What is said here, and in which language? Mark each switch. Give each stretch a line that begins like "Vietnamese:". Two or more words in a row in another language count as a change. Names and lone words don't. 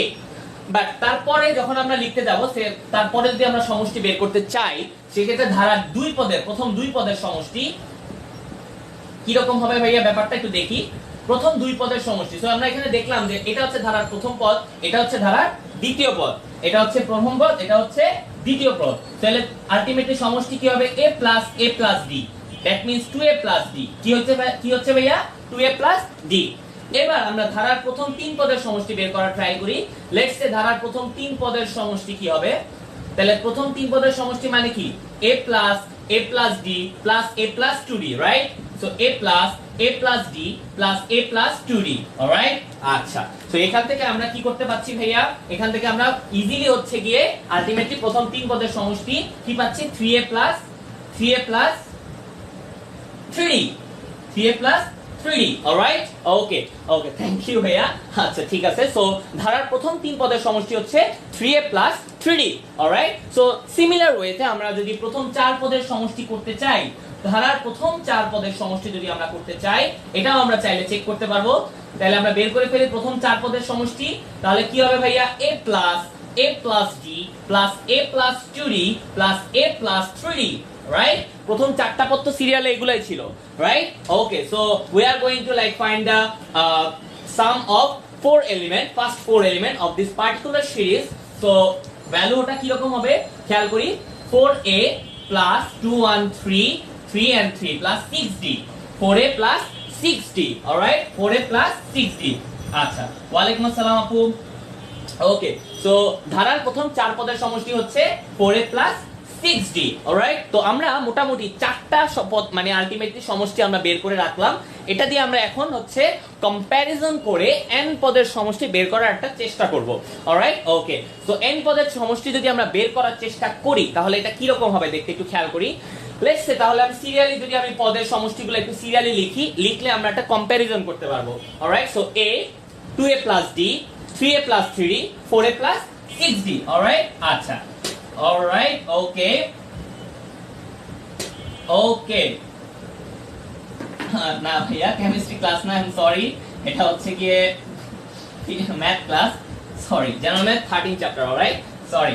Bangla: বাট তারপরে যখন আমরা লিখতে যাব, তারপরে যদি আমরা সমষ্টি বের করতে চাই, সেক্ষেত্রে ধারার দুই পদের, প্রথম দুই পদের সমষ্টি কি রকম হবে ভাইয়া? ব্যাপারটা একটু দেখি। প্রথম দুই পদের সমষ্টি, সো আমরা এখানে দেখলাম যে এটা হচ্ছে ধারার প্রথম পদ, এটা হচ্ছে ধারার দ্বিতীয় পদ, এটা হচ্ছে প্রথম পদ, এটা হচ্ছে দ্বিতীয় পদ। তাহলে আলটিমেটলি সমষ্টি কি হবে?
English: a plus d, that means 2a plus d।
Bangla: কি হচ্ছে ভাইয়া? 2a plus d। এবার আমরা ধারার প্রথম তিন পদের সমষ্টি বের করার ট্রাই করি।
English: let's say
Bangla: ধারার প্রথম তিন পদের সমষ্টি কি হবে? তাহলে প্রথম তিন পদের সমষ্টি মানে কি?
English: a plus d plus a plus 2d, রাইট? সো a plus d plus a plus 2d, অলরাইট?
Bangla: আচ্ছা, সো এখান থেকে আমরা কি করতে পাচ্ছি ভাইয়া? এখান থেকে আমরা ইজিলি হচ্ছে গিয়ে আলটিমেটলি প্রথম তিন পদের সমষ্টি কি পাচ্ছি?
English: 3a plus 3d, অলরাইট?
Bangla: ওকে,
English: thank you
Bangla: ভাইয়া। আচ্ছা ঠিক আছে। সো ধারার প্রথম তিন পদের সমষ্টি হচ্ছে 3a plus 3d, অলরাইট? সো সিমিলার ওয়েতে আমরা যদি প্রথম চার পদের সমষ্টি করতে চাই, ধারার প্রথম চার পদের সমষ্টি যদি আমরা করতে চাই, এটাও আমরা চাইলে চেক করতে পারবো। তাহলে আমরা বের করে ফেলি প্রথম চার পদের সমষ্টি। তাহলে কি হবে ভাইয়া?
English: a plus d plus a plus 2d plus a plus 3d, রাইট?
Bangla: প্রথম চারটা পদ তো সিরিয়ালে এগুলাই ছিল, রাইট?
English: okay, so we are going to like find the sum of first four element of this particular series.
Bangla: So ভ্যালুটা কি রকম হবে খেয়াল করি।
English: 4a plus 2 1 3 3 and 3 plus 6d, 4a plus 6d, alright?
Bangla: 4a plus 6d. আচ্ছা,
Arabic: وعليكم السلام
Bangla: আপু। ওকে, সো ধারার প্রথম চার পদের সমষ্টি হচ্ছে 4a plus 6d, অলরাইট? তো আমরা মোটামুটি চারটা পদ মানে আলটিমেটলি সমষ্টি আমরা বের করে রাখলাম। এটা দিয়ে আমরা এখন হচ্ছে কম্প্যারিজন করে n পদের সমষ্টি বের করার একটা চেষ্টা করব, অলরাইট? ওকে, সো n পদের সমষ্টি যদি আমরা বের করার চেষ্টা করি তাহলে এটা কি রকম হবে দেখতে একটু খেয়াল করি।
English: let's say
Bangla: তাহলে আমি সিরিয়ালি যদি আমি পদের সমষ্টিগুলো একটু সিরিয়ালি লিখলে আমরা একটা কম্প্যারিজন করতে পারবো, অলরাইট? সো a 2a plus d 3a plus 3d 4a plus 6d, অলরাইট? আচ্ছা,
English: alright, okay,
Bangla: না ভাইয়া কেমিস্ট্রি ক্লাস না,
English: I am sorry,
Bangla: এটা হচ্ছে গিয়ে ম্যাথ ক্লাস, সরি,
English: general math
Bangla: 13 চ্যাপ্টার, অলরাইট? সরি।